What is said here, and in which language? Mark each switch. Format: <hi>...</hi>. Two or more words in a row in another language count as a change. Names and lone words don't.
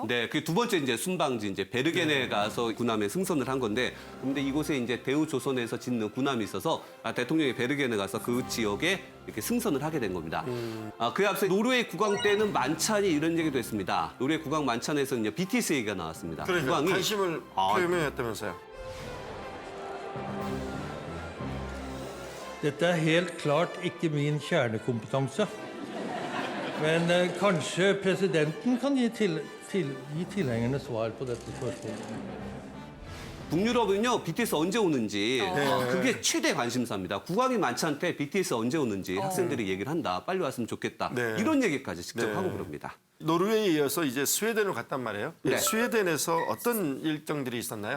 <ko>네, 그 두 번째 이제 순방지 이제 베르겐에 가서 군함에 승선을 한 건데, 근데 이곳에 이제 대우조선에서 짓는 군함이 있어서 대통령이 베르겐에 가서 그 지역에 이렇게 승선을 하게 된 겁니다. 그에 앞서 노르웨이 국왕 때는 만찬이 이런 얘기도 했습니다. 노르웨이 국왕 만찬에서는 이제 BTS 얘기가 나왔습니다. 그러니까 국왕이 관심을 표명했다면서요.</ko> <no>Dette er helt klart ikke min kjernekompetanse. Men kanskje presidenten kan gi tilhengerne svar på dette spørsmålet.</no> <ko>북유럽은요, BTS 언제 오는지 그게 최대 관심사입니다. 국왕이 만찬 때 BTS 언제 오는지 학생들이 얘기를 한다. 빨리 왔으면 좋겠다. 네. 이런 얘기까지 직접 네. 하고 그럽니다. 노르웨이에 이어서 이제 스웨덴으로 갔단 말이에요. 네. 스웨덴에서 어떤 일정들이 있었나요?</ko>